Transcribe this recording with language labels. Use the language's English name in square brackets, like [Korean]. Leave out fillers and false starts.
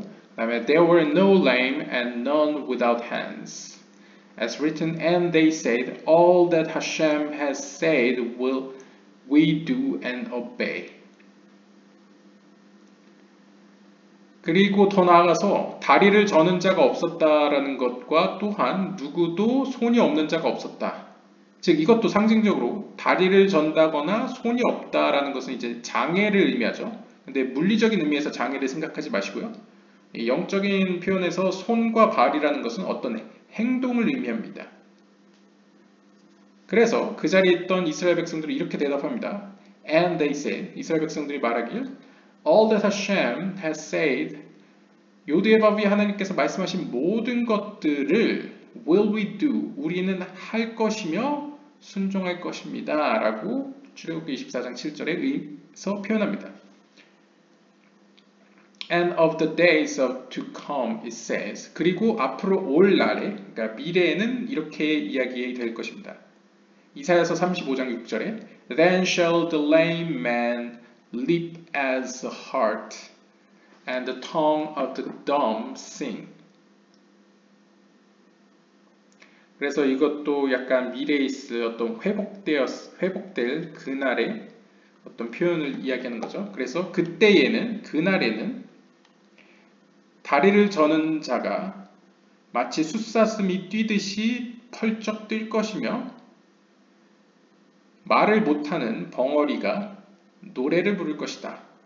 [Korean] 그 다음에 [English] There were no lame and none without hands. As written, and they said, all that Hashem has said will we do and obey. [Korean] 그리고 더 나아가서 다리를 저는 자가 없었다라는 것과 또한 누구도 손이 없는 자가 없었다. 즉 이것도 상징적으로 다리를 전다거나 손이 없다라는 것은 이제 장애를 의미하죠. 근데 물리적인 의미에서 장애를 생각하지 마시고요. 이 영적인 표현에서 손과 발이라는 것은 어떤 행동을 의미합니다. 그래서 그 자리에 있던 이스라엘 백성들이 이렇게 대답합니다. [English] And they said, [Korean] 이스라엘 백성들이 말하길 [English] All that Hashem has said, [Korean] 요드에바비 하나님께서 말씀하신 모든 것들을 [English] will we do, [Korean] 우리는 할 것이며 순종할 것입니다. 라고 출애굽기 24장 7절에서 표현합니다. [English] And of the days of to come, it says. [Korean] 그리고 앞으로 올 날에, 그러니까 미래에는 이렇게 이야기될 것입니다. 이사야서 35장 6절에 [English] Then shall the lame man leap as a hart, and the tongue of the dumb sing. [Korean] 그래서 이것도 약간 미래에 있을 어떤 회복될 그날의 어떤 표현을 이야기하는 거죠. 그래서 그때에는, 그날에는 다리를 저는 자가 마치 숫사슴이 뛰듯이 펄쩍 뛸 것이며 말을 못하는 벙어리가 노래를 부를 것이다.